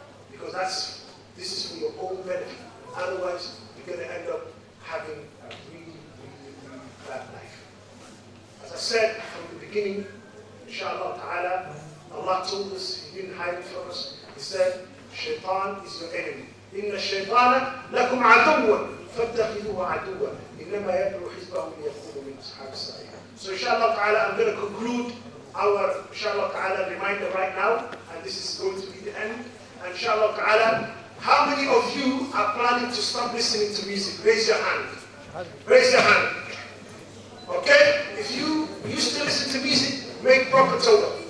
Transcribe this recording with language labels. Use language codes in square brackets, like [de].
[en] Because this is for your own benefit. Otherwise, you're going to end up having a really, really, really bad life. As I said from the beginning, inshallah ta'ala, Allah told us, He didn't hide it from us. He said, Shaitan is your enemy. [ar] إن الشيطان لكم عدو فاتخذوه عدوا إنما يدعو حزبه ليكونوا من أصحاب السعير. [en] So inshallah ta'ala, I'm going to conclude our inshallah ta'ala reminder right now, and this is going to be the end. And inshallah ta'ala, how many of you are planning to stop listening to music? Raise your hand. Raise your hand. Okay? If you used to listen to music, make proper tawbah.